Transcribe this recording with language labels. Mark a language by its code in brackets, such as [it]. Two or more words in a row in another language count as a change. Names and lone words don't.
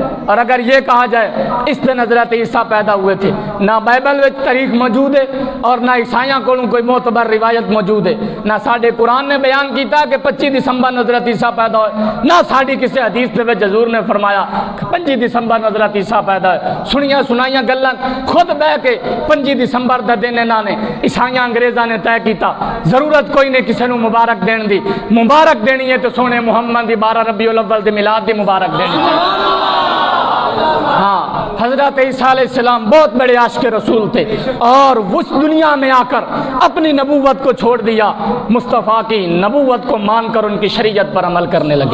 [ur] اور اگر یہ کہا جائے اس دن حضرت عیسیٰ پیدا ہوئے تھے, نہ بائبل میں تاریخ موجود ہے اور نہ عیسائیاں کو کوئی معتبر روایت موجود ہے, [pa] نہ ساڈے قرآن نے بیان کیتا کہ 25 دسمبر حضرت عیسیٰ پیدا ہوئے, [ur] نہ ساڈی کسی حدیث دے وچ حضور نے فرمایا کہ 25 دسمبر حضرت عیسیٰ پیدا ہوئے. [pa] سنیاں سنائیاں گلاں خود بہ کے 25 دسمبر دا دن انہاں نے عیسائیاں انگریزاں نے طے کیتا. ضرورت کوئی نہیں کسی نو مبارک دین دی, مبارک دینی ہے تو سونے محمد دی 12 ربیع الاول دی میلاد دی مبارک دینی ہے. [ur] ہاں حضرت عیسیٰ علیہ السلام بہت بڑے عاشق رسول تھے اور اس دنیا میں آ کر اپنی نبوت کو چھوڑ دیا، مصطفیٰ کی نبوت کو مان کر ان کی شریعت پر عمل کرنے لگے۔